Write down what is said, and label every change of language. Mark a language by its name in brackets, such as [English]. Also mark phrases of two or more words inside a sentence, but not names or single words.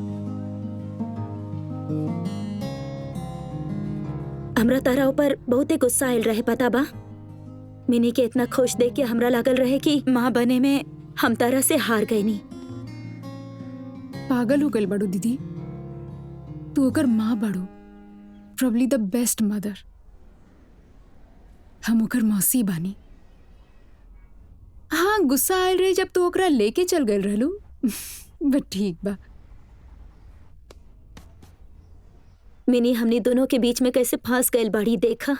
[Bhojpuri] हमरा तारा ऊपर बहुते गुस्सा आयल रहे, पता बा। मिनी के इतना खुश देख के हमरा लागल रहे कि माँ बने में हम तारा से हार गए नी। पागल हो गई बड़ू दीदी, तू ओकर माँ बड़ू, [English] Probably the best mother. [Bhojpuri] हम ओकर मौसी बानी। हाँ, गुस्सा आयल रहे जब तू ओकरा लेके चल गए रहलू, बट ठीक बा। मिनी हमनी दोनों के बीच में कैसे फंस गए बड़ी, देखा।